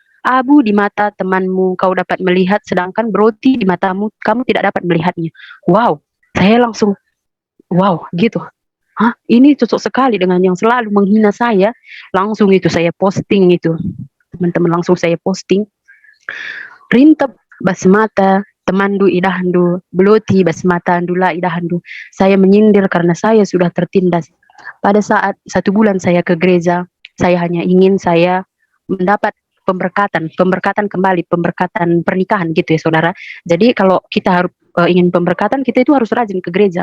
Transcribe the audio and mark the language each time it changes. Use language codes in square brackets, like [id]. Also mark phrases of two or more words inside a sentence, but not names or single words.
[id] abu di mata temanmu kau dapat melihat, sedangkan roti di matamu kamu tidak dapat melihatnya. Wow, saya langsung wow gitu. Hah, ini cocok sekali dengan yang selalu menghina saya. Langsung itu saya posting itu. Teman-teman, langsung saya posting. [btx] Rintep basmata temandu idahandu, beloti basmata andula idahandu. [id] Saya menyindir karena saya sudah tertindas. Pada saat 1 bulan saya ke gereja, saya hanya ingin saya mendapat pemberkatan kembali, pemberkatan pernikahan gitu ya saudara. Jadi kalau kita harus ingin pemberkatan, kita itu harus rajin ke gereja.